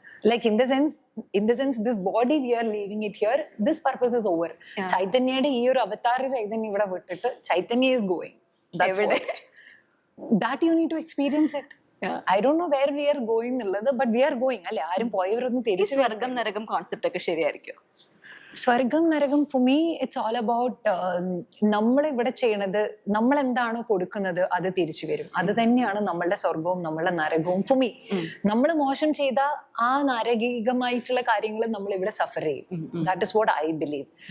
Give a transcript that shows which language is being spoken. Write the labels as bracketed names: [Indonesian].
[English] Like in the sense this body we are leaving it here, this purpose is over. [Malayalam] ചൈതന്യയുടെ ഈ ഒരു അവതാര ചൈതന്യം ഇവിടെ വിട്ടിട്ട് Chaitanya [English] is going. That's what. That you need to experience it. I don't know where we are going എന്നുള്ളത്, but we are going. [Malayalam] അല്ലെ? ആരും പോയവരൊന്നും തിരിച്ചു. സ്വർഗം നരകം കോൺസെപ്റ്റ് ഒക്കെ ശരിയായിരിക്കും? സ്വർഗം നരകം [English] for me it's all about [Malayalam] നമ്മളിവിടെ ചെയ്യണത്, നമ്മൾ എന്താണോ കൊടുക്കുന്നത് അത് തിരിച്ചു വരും. അത് തന്നെയാണ് നമ്മളുടെ സ്വർഗവും നമ്മളുടെ നരകവും. ഫോർ മീ, നമ്മൾ മോശം ചെയ്ത ആ നരകീകമായിട്ടുള്ള കാര്യങ്ങൾ നമ്മൾ ഇവിടെ സഫർ ചെയ്യും. [English] That is what I believe.